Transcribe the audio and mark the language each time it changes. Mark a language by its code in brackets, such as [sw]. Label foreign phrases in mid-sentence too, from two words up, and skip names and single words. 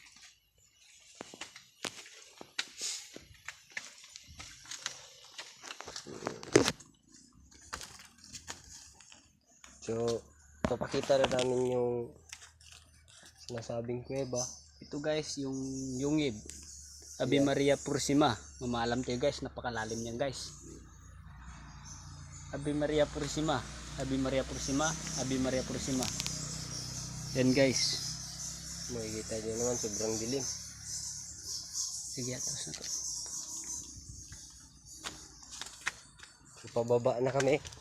[tl] So papakita na namin yung sinasabing kuweba. Ito guys, yung yungib. [es] Ave Maria Purisima. [tl] Mamaalam tayo guys, napakalalim yan guys. [es] Ave Maria Purisima. Ave Maria Purisima. Ave Maria Purisima. [tl] Yan guys. Makikita nyo naman, sobrang dilim. Sige, atas na to. So pababa na kami.